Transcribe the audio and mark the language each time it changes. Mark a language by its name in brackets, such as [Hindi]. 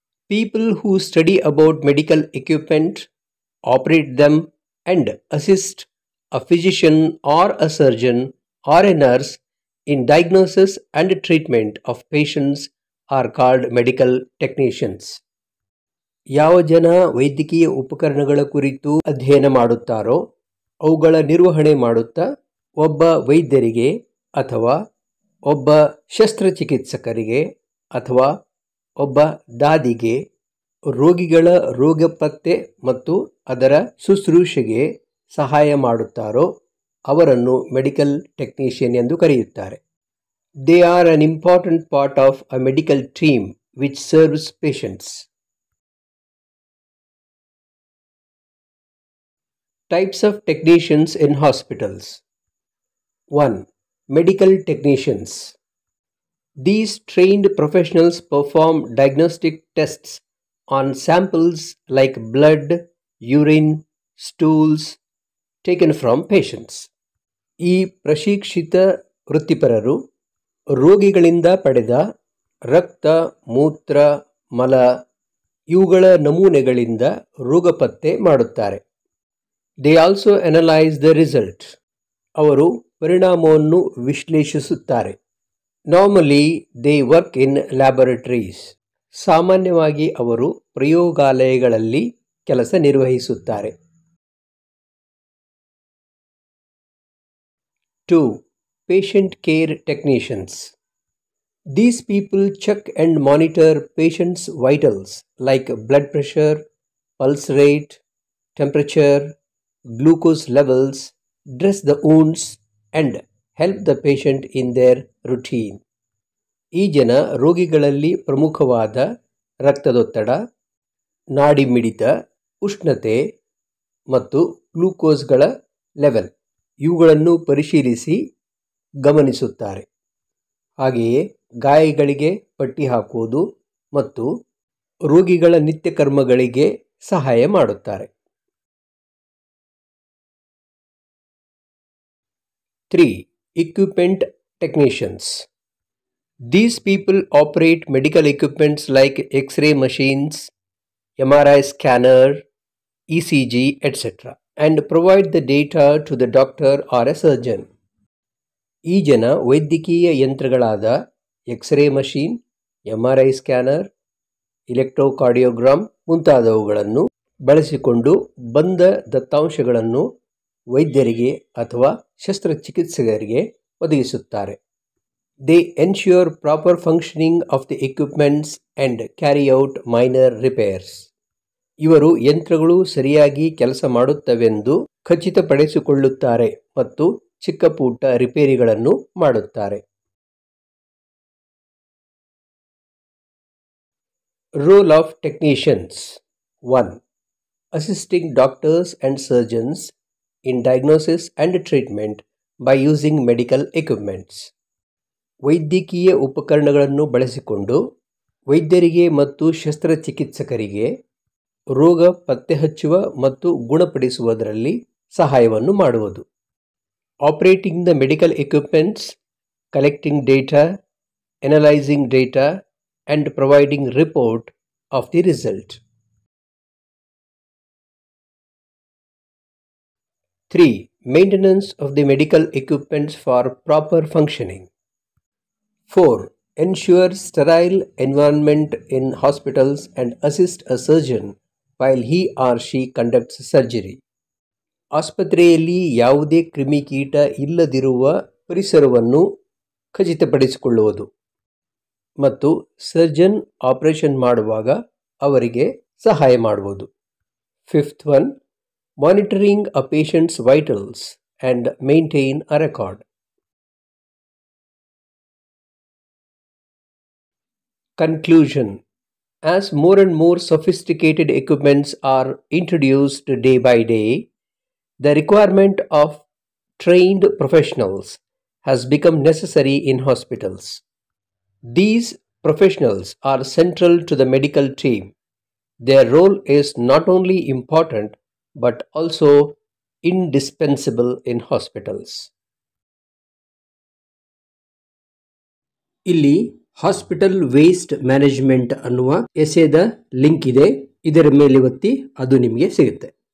[English] People who study about medical equipment, operate them, and assist a physician or a surgeon or a nurse in diagnosis and treatment of patients are called medical technicians. [Kannada] ಯಾವ ಜನ ವೈದ್ಯಕೀಯ ಉಪಕರಣಗಳ ಕುರಿತು ಅಧ್ಯಯನ ಮಾಡುತ್ತಾರೋ ಅವುಗಳ ನಿರ್ವಹಣೆ ಮಾಡುತ್ತಾ ಒಬ್ಬ ವೈದ್ಯರಿಗೆ ಅಥವಾ ಒಬ್ಬ ಶಸ್ತ್ರಚಿಕಿತ್ಸಕರಿಗೆ ಅಥವಾ ಒಬ್ಬ ದಾದಿಗೆ ರೋಗಿಗಳ ರೋಗ ಪತ್ತೆ ಮತ್ತು ಅದರ ಶುಶ್ರೂಷೆಗೆ ಸಹಾಯ ಮಾಡುತ್ತಾರೋ ಅವರನ್ನು ಮೆಡಿಕಲ್ ಟೆಕ್ನಿಷಿಯನ್ ಎಂದು ಕರೆಯುತ್ತಾರೆ. [English] They are an important part of a medical team which serves patients. Types of technicians in hospitals. 1. Medical technicians. These trained professionals perform diagnostic tests on samples like blood, urine, stools taken from patients. [Kannada] ಈ ಪ್ರಶಿಕ್ಷಿತ ವೃತ್ತಿಪರರು ರೋಗಿಗಳಿಂದ ಪಡೆದ ರಕ್ತ, ಮೂತ್ರ, ಮಲ ಇವುಗಳ ನಮೂನೆಗಳಿಂದ ರೋಗ ಪತ್ತೆ ಮಾಡುತ್ತಾರೆ. [English] They also analyze the result. [Kannada] ಅವರು ಪರಿಣಾಮವನ್ನು ವಿಶ್ಲೇಷಿಸುತ್ತಾರೆ. [English] Normally, they work in laboratories. [Kannada] ಸಾಮಾನ್ಯವಾಗಿ ಅವರು ಪ್ರಯೋಗಾಲಯಗಳಲ್ಲಿ ಕೆಲಸ ನಿರ್ವಹಿಸುತ್ತಾರೆ. [English] 2. Patient care technicians. These people check and monitor patients' vitals like blood pressure, pulse rate, temperature, glucose levels, dress the wounds and help the patient in their routine. [Kannada] ಈ ಜನ ರೋಗಿಗಳಲ್ಲಿ ಪ್ರಮುಖವಾದ ರಕ್ತದೊತ್ತಡ, ನಾಡಿ ಮಿಡಿತ, ಉಷ್ಣತೆ ಮತ್ತು ಗ್ಲೂಕೋಸ್ಗಳ ಲೆವೆಲ್ ಇವುಗಳನ್ನು ಪರಿಶೀಲಿಸಿ ಗಮನಿಸುತ್ತಾರೆ. ಹಾಗೆಯೇ ಗಾಯಗಳಿಗೆ ಪಟ್ಟಿ ಹಾಕುವುದು ಮತ್ತು ರೋಗಿಗಳ ನಿತ್ಯಕರ್ಮಗಳಿಗೆ ಸಹಾಯ ಮಾಡುತ್ತಾರೆ. [English] 3. Equipment technicians. These people operate medical equipments like X-ray machines, MRI scanner, ECG, etc. and provide the data to the doctor or a surgeon. [Kannada] ಈ ಜನ ವೈದ್ಯಕೀಯ ಯಂತ್ರಗಳಾದ ಎಕ್ಸ್ರೇ ಮಷೀನ್, MRI ಸ್ಕ್ಯಾನರ್, ಇಲೆಕ್ಟ್ರೋಕಾರ್ಡಿಯೋಗ್ರಾಮ್ ಮುಂತಾದವುಗಳನ್ನು ಬಳಸಿಕೊಂಡು ಬಂದ ದತ್ತಾಂಶಗಳನ್ನು ವೈದ್ಯರಿಗೆ ಅಥವಾ ಶಸ್ತ್ರಚಿಕಿತ್ಸಕರಿಗೆ ಒದಗಿಸುತ್ತಾರೆ. [English] They ensure proper functioning of the equipments and carry out minor repairs. [Kannada] ಇವರು ಯಂತ್ರಗಳು ಸರಿಯಾಗಿ ಕೆಲಸ ಮಾಡುತ್ತವೆಂದು ಖಚಿತಪಡಿಸಿಕೊಳ್ಳುತ್ತಾರೆ ಮತ್ತು ಚಿಕ್ಕ ಪುಟ್ಟ ರಿಪೇರಿಗಳನ್ನು ಮಾಡುತ್ತಾರೆ. [English] Role of technicians. 1. Assisting doctors and surgeons in diagnosis and treatment by using medical equipments. [Kannada] ವೈದ್ಯಕೀಯ ಉಪಕರಣಗಳನ್ನು ಬಳಸಿಕೊಂಡು ವೈದ್ಯರಿಗೆ ಮತ್ತು ಶಸ್ತ್ರಚಿಕಿತ್ಸಕರಿಗೆ ರೋಗ ಪತ್ತೆಹಚ್ಚುವ ಮತ್ತು ಗುಣಪಡಿಸುವುದರಲ್ಲಿ ಸಹಾಯವನ್ನು ಮಾಡುವುದು. [English] Operating the medical equipments, collecting data, analyzing data, and providing report of the result. 3. Maintenance of the medical equipments for proper functioning. 4. Ensure sterile environment in hospitals and assist a surgeon while he or she conducts surgery. ಆಸ್ಪತ್ರೆಯಲ್ಲಿ ಯಾವುದೇ ಕ್ರಿಮಿಕೀಟ ಇಲ್ಲದಿರುವ ಪರಿಸರವನ್ನು ಖಚಿತಪಡಿಸಿಕೊಳ್ಳುವುದು ಮತ್ತು surgeon operation ಮಾಡುವಾಗ ಅವರಿಗೆ ಸಹಾಯ ಮಾಡುವುದು. 5th one, monitoring a patient's vitals and maintain a record. Conclusion. As more and more sophisticated equipments are introduced day by day, the requirement of trained professionals has become necessary in hospitals. These professionals are central to the medical team. Their role is not only important but also indispensable in hospitals. [Kannada] ಇಲ್ಲಿ hospital waste management ಅನ್ನುವ ಎಸೆದ link ಇದೆ. ಇದರ ಮೇಲೆ ಒತ್ತಿ ಅದು ನಿಮಗೆ ಸಿಗುತ್ತೆ.